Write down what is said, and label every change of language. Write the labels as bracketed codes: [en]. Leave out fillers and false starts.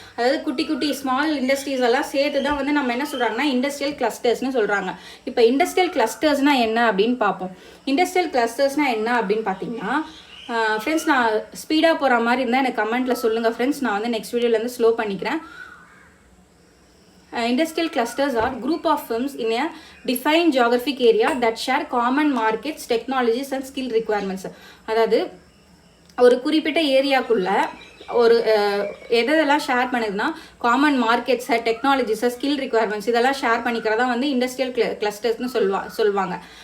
[ta] அதாவது குட்டி குட்டி ஸ்மால் இண்டஸ்ட்ரீஸ் எல்லாம் சேர்த்து தான் வந்து நம்ம என்ன சொல்கிறாங்கன்னா இண்டஸ்ட்ரியல் கிளஸ்டர்ஸ்னு சொல்கிறாங்க. இப்போ இண்டஸ்ட்ரியல் கிளஸ்டர்ஸ்னால் என்ன அப்படின்னு பார்ப்போம். இண்டஸ்ட்ரியல் கிளஸ்டர்ஸ்னால் என்ன அப்படின்னு பார்த்தீங்கன்னா ஃப்ரெண்ட்ஸ், நான் ஸ்பீடாக போகிற மாதிரி இருந்தால் எனக்கு கமெண்ட்டில் சொல்லுங்கள் ஃப்ரெண்ட்ஸ். நான் வந்து நெக்ஸ்ட் வீடியோலேருந்து ஸ்லோ பண்ணிக்கிறேன். [en] Industrial clusters are group of firms in a defined geographic area that share common markets, technologies and skill requirements. [ta] அதாவது ஒரு குறிப்பிட்ட ஏரியாக்குள்ள ஒரு எதெல்லாம் ஷேர் பண்ணுதுன்னா காமன் மார்க்கெட்ஸை, டெக்னாலஜிஸை, ஸ்கில் ரிக்குவயர்மெண்ட்ஸ் இதெல்லாம் ஷேர் பண்ணிக்கிறதா வந்து இண்டஸ்ட்ரியல் கிளஸ்டர்ஸ்னு சொல்லுவாங்க.